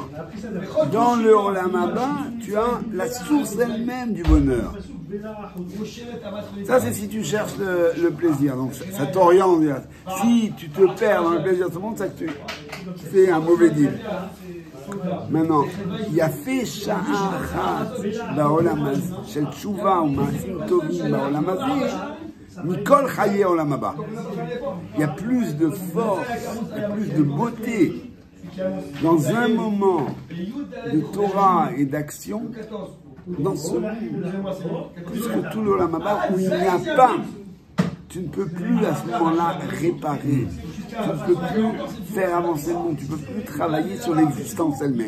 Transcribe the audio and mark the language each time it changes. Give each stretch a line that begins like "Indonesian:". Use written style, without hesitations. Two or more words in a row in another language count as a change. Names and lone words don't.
French: Dans le
Hebrew: עולם הבא,
French: tu as la source elle-même du bonheur. Ça, c'est si tu cherches le plaisir. Donc, ça t'oriente. Si tu te perds dans le plaisir de ce monde, ça que tu fais un mauvais deal.
Hebrew: Maintenant, יפה שעה אחת בעולם הזה של תשובה ומעשים טובים בעולם הזה מכל חיי העולם הבא.
French: Il y a plus de force, il y a plus de beauté dans un moment de Torah et d'action dans ce monde, plus que tout l'
Hebrew: עולם הבא
French: où il n'y a pas, tu ne peux plus à ce moment-là réparer, tu ne peux plus faire avancer le monde, tu ne peux plus travailler sur l'existence elle-même.